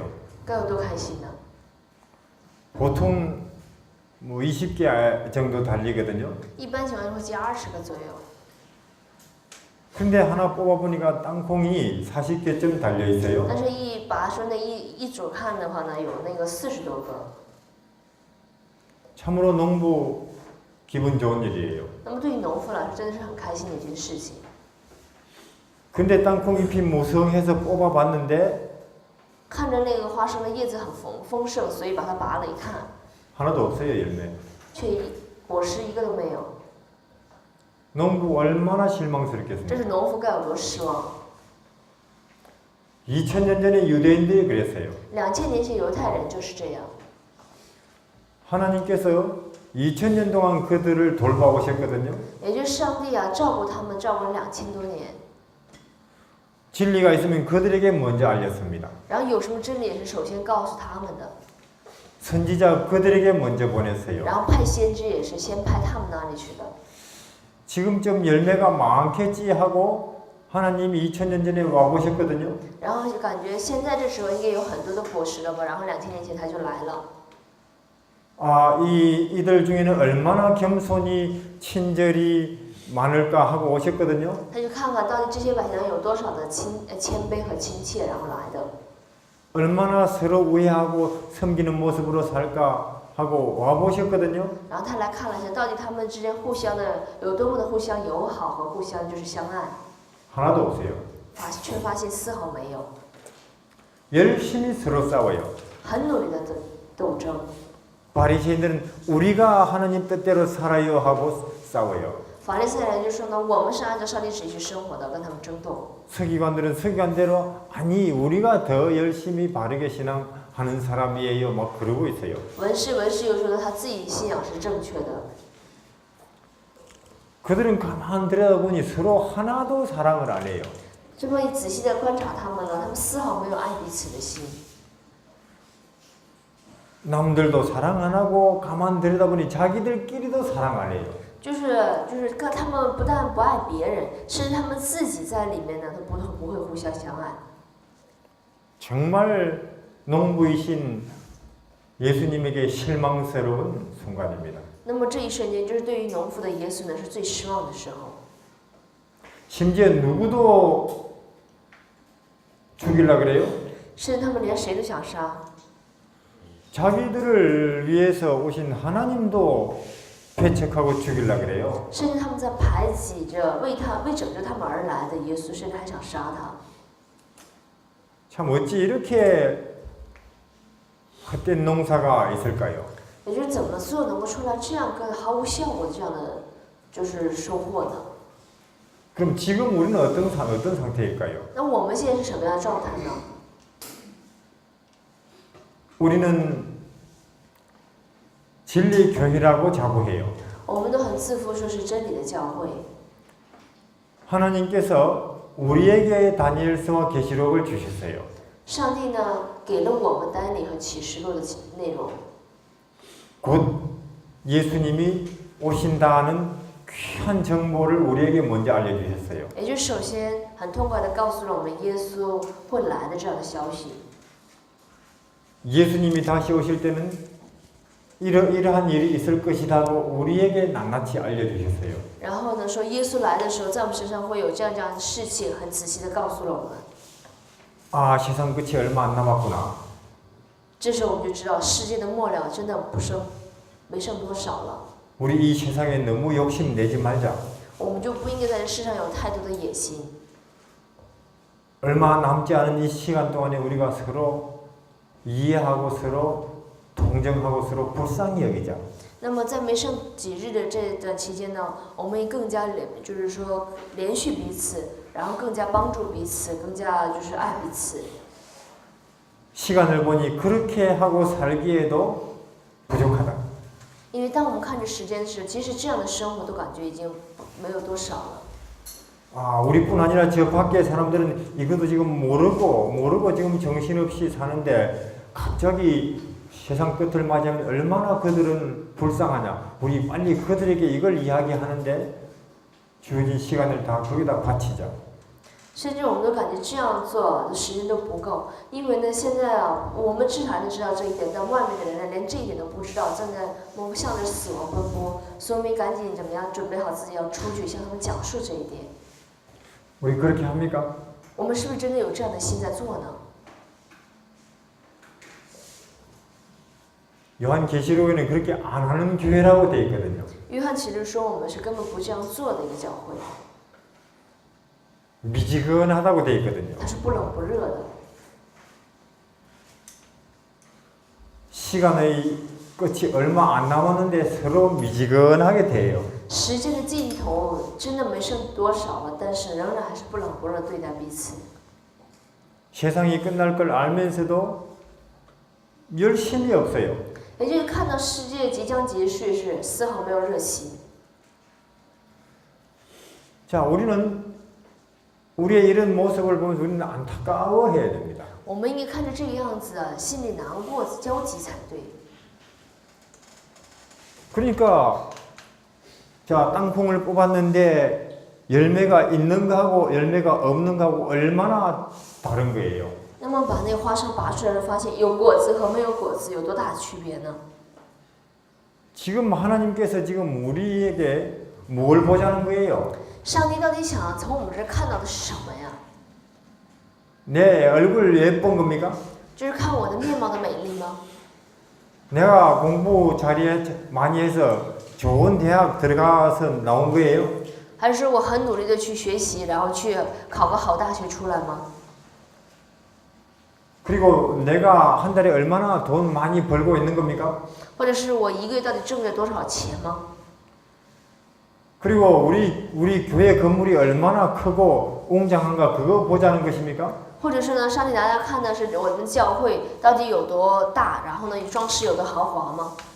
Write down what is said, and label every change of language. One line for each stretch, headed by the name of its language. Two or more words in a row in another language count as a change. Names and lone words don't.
Chinese: 该有多开心呢？
Korean: 보통 뭐 20개 정도 달리거든요.
Chinese: 一般情况下会接20个左右。
Korean: 근데 하나 뽑아보니까 땅콩이 40개쯤 달려 있어요.
Chinese: 但是，一拔出那一组看的话呢，有那个40多个。
Korean: 참으로 농부 기분 좋은 일이에요.
Chinese: 那么对于农夫来说，真的是很开心的一件事情。
Korean: 근데 땅콩잎이 무성해서 뽑아봤는데
Chinese: 看着那个花生的叶子很丰盛，所以把它拔了一看，
Korean: 하나도 없어요, 열매.
Chinese: 却果实一个都没有。
Korean: 농부 얼마나
Chinese: 这
Korean: 실망스럽겠습니까?
Chinese: 是农夫该有多失望！
Korean: 2000년 전에 유대인들이 그랬어요.
Chinese: 2000 年前犹太人就是这样。
Korean: 하나님께서 2000년 동안 그들을 돌봐오셨거든요.
Chinese: 也就是上帝啊，照顾他们，照顾了2000多年。
Korean: 진리가 있으면 그들에게 먼저 알렸습니다.
Chinese: 然后有什么真理也是首先告诉他们的，
Korean: 선지자 그들에게 먼저 보냈어요.
Chinese: 然后派先知也是先派他们那里去的。
Korean: 지금쯤 열매가 많겠지 하고 하나님이 2000년 전에 와보셨거든요.
Chinese: 然后就感觉现在这时候应该有很多的果实了吧？然后2000年前他就来了。
Korean: 아, 이들 중에는 얼마나 겸손히 친절이 많을까 하고 오셨거든요.
Chinese: 他就看看到底这些百姓有多少的谦卑和亲切，然后来的。
Korean: 얼마나 서로 우애하고 섬기는 모습으로 살까 하고 와보셨거든요.
Chinese: 然后他来看了一下，到底他们之间互相的有多么的互相友好和互相就是相爱，
Korean: 하나도 없어요.
Chinese: 却发现丝毫没有，
Korean: 열심히 서로 싸워요.
Chinese: 很努力的斗争。
Korean: 바리새인들은 우리가 하나님 뜻대로 살아요 하고 싸워요.
Chinese: 法利赛人就说呢，我们是按照上帝旨意去生活的，跟他们争斗。
Korean: 서기관들은 서기관대로 아니 우리가 더 열심히 바르게 신앙하는 사람이에요 막 그러고 있어요.
Chinese: 文士又说呢，他自己信仰是正确的。
Korean: 그들은 가만 들여다보니 서로 하나도 사랑을 안 해요.
Chinese: 这么仔细的观察他们呢，他们丝毫没有爱彼此的心。
Korean: 남들도 사랑 안 하고 가만 들여다보니 자기들끼리도 사랑 안 해요.
Chinese: 就是他们不但不爱别人，甚至他们自己在里面呢，都不会互相相爱。
Korean: 정말 농부이신 예수님에게 실망스러운 순간입니다.
Chinese: 那么这一瞬间，就是对于农夫的耶稣呢，是最失望的时候。
Korean: 심지어 누구도 죽이려고 그래요?
Chinese: 甚至他们连谁都想杀，
Korean: 자기들을 위해서 오신 하나님도 배척하고 죽이려고 그래요.
Chinese: 甚至他们在排挤着为拯救他们而来的耶稣，甚至还想杀他。
Korean: 참 어찌 이렇게 헛된 농사가 있을까요?
Chinese: 也就是怎么做能够出来这样个毫无效果的这样的就是收获呢？
Korean: 그럼 지금 우리는 어떤 상태일까요?
Chinese: 那我们现在是什么样的状态呢？
Korean: 우리는 진리 교회라고 자부해요.
Chinese: 我们都很自负，说是真理的教会。
Korean: 하나님께서 우리에게 다니엘서와 계시록을 주셨어요.
Chinese: 上帝呢，给了我们单理和启示录的内容，
Korean: 곧 예수님이 오신다는 귀한 정보를 우리에게 먼저 알려주셨어요.
Chinese: 也就是首先很痛快的告诉了我们耶稣会来的这样的消息。
Korean: 예수님이 다시 오실 때는 이러한 일이 있을 것이라고 우리에게 낱낱이 알려주셨어요.
Chinese: 然后呢，说耶稣来的时候，在我们身上会有这样的事情，很仔细的告诉了我们。
Korean: 아, 세상 끝이 얼마 안 남았구나.
Chinese: 这时候我们就知道世界的末了真的没剩多少了。
Korean: 우리 이 세상에 너무 욕심 내지 말자.
Chinese: 我们就不应该在这世上有太多的野心。
Korean: 얼마 남지 않은 이 시간 동안에 우리가 서로 이해하고 서로 동정하고 서로 불쌍히 여기자.
Chinese: 那么在没剩几日的这段期间呢，我们更加就是说连续彼此，然后更加帮助彼此，更加就是爱彼此。
Korean: 시간을 보니 그렇게 하고 살기에도 부족하다.
Chinese: 因为当我们看着时间时，即使这样的生活都感觉已经没有多少了。
Korean: 아, 우리뿐 아니라 저 밖에 사람들은 이것도 지금 모르고 지금 정신없이 사는데 갑자기 세상 끝을 맞이하면 얼마나 그들은 불쌍하냐. 우리 빨리 그들에게 이걸 이야기하는데 주어진 시간을 다 거기다 바치자.
Chinese: 甚至我们都感觉这样做的时间都不够，因为呢，现在啊，我们至少还能知道这一点，但外面的人呢，连这一点都不知道，正在向着死亡奔波，所以我们赶紧怎么样准备好自己要出去，向他们讲述这一点。
Korean: 우리 그렇게 합니까?
Chinese: 我们是不是真的有这样的心在做呢？
Korean: 요한계시록에는 그렇게 안 하는 교회라고 되어 있거든요.
Chinese: 约翰其实说我们是根本不这样做的一个教会，
Korean: 미지근하다고 되어 있거든요.
Chinese: 它是不冷不热的。
Korean: 시간의 끝이 얼마 안 남았는데 서로 미지근하게 돼요.
Chinese: 时间的尽头真的没剩多少了，但是仍然还是不冷不热对待彼此。
Korean: 세상이 끝날 걸 알면서도 열심이 없어요.
Chinese: 也就是看到世界即将结束时，丝毫没有热情。
Korean: 자, 우리는 우리의 이런 모습을 보면서 우리는 안타까워해야 됩니다.
Chinese: 我们应该看着这个样子啊，心里难过、焦急才对。
Korean: 그러니까 자, 땅콩을 뽑았는데 열매가 있는 거하고 열매가 없는 거하고 얼마나 다른 거예요.
Chinese: 那么把那个花生拔出来，发现有果子和没有果子有多大的区别呢？
Korean: 지금 하나님께서 지금 우리에게 뭘 보자는 거예요?
Chinese: 上帝到底想从我们这儿看到的是什么呀？
Korean: 내 얼굴 예쁜 겁니까?
Chinese: 就是看我的面貌的美丽吗？
Korean: 내가 공부 많이 해서 좋은 대학 들어가서 나온 거예요?
Chinese: 还是说我很努力的去学习，然后去考个好大学出来吗？
Korean: 그리고 내가 한 달에 얼마나 돈 많이 벌고 있는 겁니까?
Chinese: 或者是我一个月到底挣着多少钱吗？
Korean: 그리고 우리 교회 건물이 얼마나 크고 웅장한가 그거 보자는 것입니까?
Chinese: 或者是呢，上帝大家看的是我们教会到底有多大，然后呢，装饰有多豪华吗？